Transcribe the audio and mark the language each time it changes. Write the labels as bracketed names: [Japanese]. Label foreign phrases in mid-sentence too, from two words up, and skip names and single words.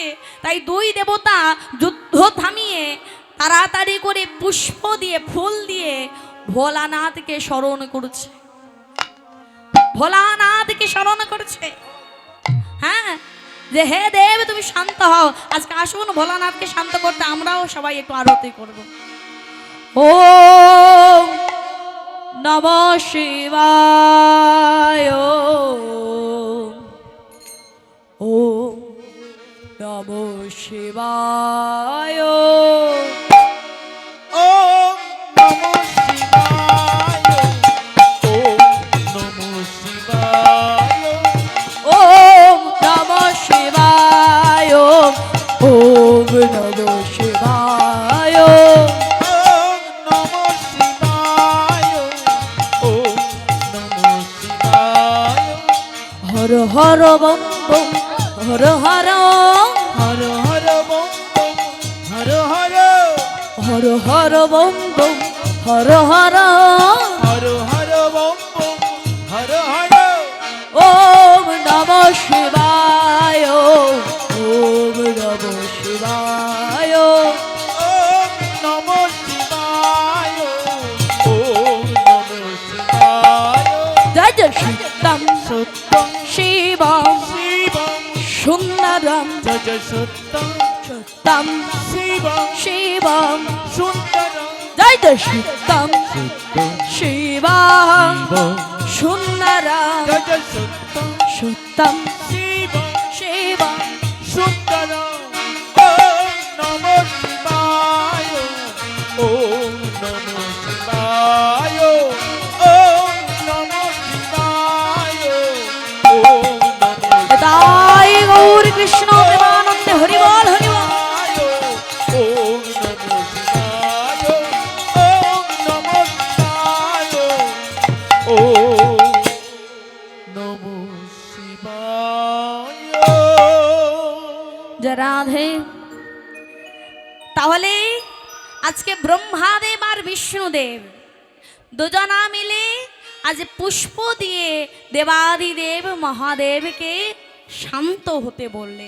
[Bangla] তাই দুই দেবতা যুদ্ধ থামিয়ে তাড়াতাড়ি করে পুষ্প দিয়ে, ফুল দিয়ে ভোলানাথকে স্মরণ করছে, ভোলানাথকে স্মরণ করছে। হ্যাঁ, যে হে দেব তুমি শান্ত হও। আজকে আসুন ভোলানাথকে শান্ত করতে আমরাও সবাই একটু আরতি করব। [Sanskrit] ওম নমঃ শিবায়, ওম নমঃ শিবায়, ওম নমঃ শিবায়, ওম নমঃ শিবায়, ওম নমঃ শিবায়, ওম নমঃ শিবায়, ওম নমঃ শিবায়, ওম নমঃ শিবায়। হর হর বম বম, হর হর হর হর বম বম, হর হর, হর হর বম বম, হর হর, হর হর বম বম, হর হর। ওম নমঃ শিবায়, ওম নমঃ শিবায়, ওম নমঃ শিবায়, ওম নমঃ শিবায়। জয় জয় সত্যম সত্যং শিবম শিবং, সুন্দরম, জয় জয় সত্যং সত্যম শিবং, শিবম, সুন্দরং, জয় জয় সত্যম সত্যং শিবম শিবং, সুন্দরম, জয় জয় সত্যং সত্যম শিবং, শিবম, সুন্দরং। ওম নমঃ শিবায়, ওম নমঃ শিবায়, ওম নমঃ শিবায়, ওম নমঃ [Bangla] তাই গৌর কৃষ্ণ প্রেমানন্দে হরি বল, হরি বল। [Sanskrit] ওম নমঃ শিবায়, ওম নমঃ শিবায়, ওম নমঃ শিবায়। [Bangla] জয় রাধে। তাহলে আজকে ব্রহ্মাদেব আর বিষ্ণুদেব দুজনা মিলে আজ পুষ্প দিয়ে দেবাদিদেব মহাদেবকে শান্ত হতে বললেন।